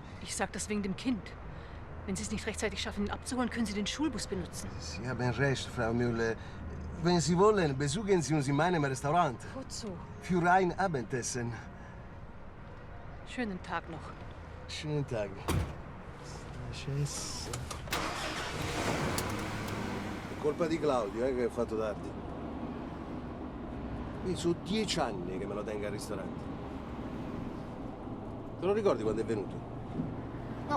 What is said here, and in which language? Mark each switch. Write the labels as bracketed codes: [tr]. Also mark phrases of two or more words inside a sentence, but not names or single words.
[de] Ich sag das wegen dem Kind. Wenn Sie es nicht rechtzeitig schaffen, ihn abzuholen, können Sie den Schulbus benutzen. Sie haben recht, Frau Müller. Wenn Sie wollen, besuchen Sie uns in meinem Restaurant. Wozu? Für ein Abendessen. Schönen Tag noch. Schönen Tag. [it] È colpa di Claudio, che ha fatto tardi. Qui sono 10 anni che me lo tengo al ristorante. Te lo ricordi quando è venuto? No.